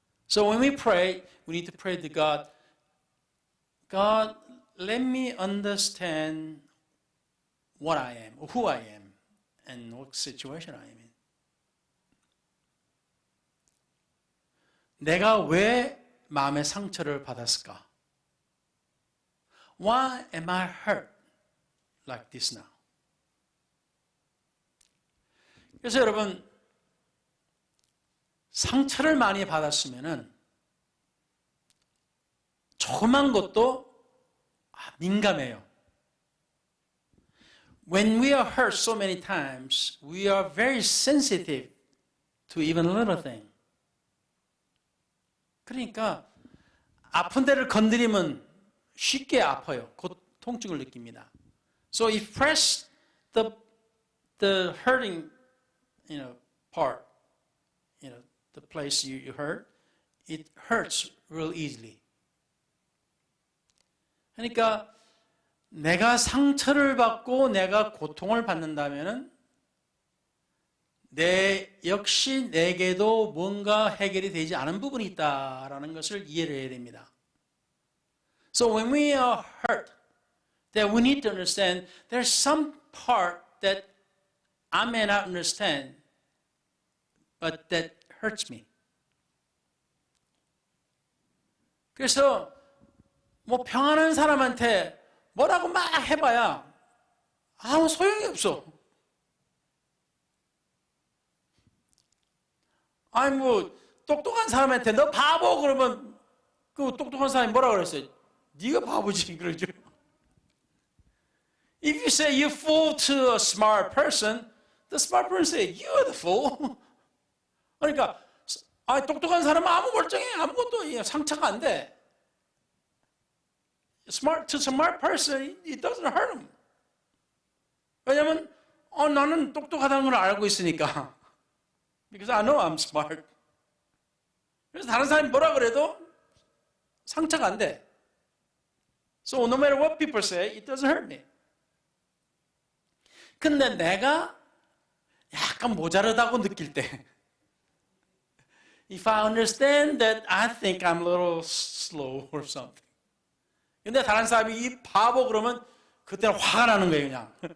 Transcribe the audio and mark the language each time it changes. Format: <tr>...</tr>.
<en>So when we pray, we need to pray to God. God, let me understand what I am, who I am, and what situation I am in.</en> <ko>내가 왜 마음의 상처를 받았을까?</ko> <en>Why am I hurt like this now?</en> <ko>그래서 여러분, 상처를 많이 받았으면은 조그만 것도 민감해요.</ko> <en>When we are hurt so many times, we are very sensitive to even little thing.</en> <ko>그러니까 아픈 데를 건드리면 쉽게 아파요. 통증을 느낍니다.</ko> <en>So if press the hurting, part, the place you hurt, it hurts real easily.</en> <ko>그러니까 내가 상처를 받고 내가 고통을 받는다면은 역시 내게도 뭔가 해결이 되지 않은 부분이 있다라는 것을 이해를 해야 됩니다.</ko> <en>So when we are hurt, that we need to understand there's some part that I may not understand, but that hurts me.</en> <ko>그래서 뭐 평안한 사람한테 뭐라고 막 해봐야 아무 소용이 없어. 아니 뭐 똑똑한 사람한테 너 바보 그러면 그 똑똑한 사람이 뭐라 그랬어요? 네가 바보지 그러죠.</ko> <en>If you say you fool to a smart person, the smart person say you're the fool.</en> <ko>그러니까 똑똑한 사람은 아무 멀쩡해 아무것도 상처가 안 돼.</ko> <en>To smart person, it doesn't hurt him.</en> <ko>왜냐하면 나는 똑똑하다는 걸 알고 있으니까.</ko> <en>Because I know I'm smart.</en> <ko>그래서 다른 사람이 뭐라 그래도 상처가 안 돼.</ko> <en>So no matter what people say, it doesn't hurt me.</en> <ko>근데 내가 약간 모자르다고 느낄 때</ko> <en>If I understand that I think I'm a little slow or something.</en> <ko>근데 다른 사람이 이 바보 그러면 그때는 화가 나는 거예요, 그냥.</ko>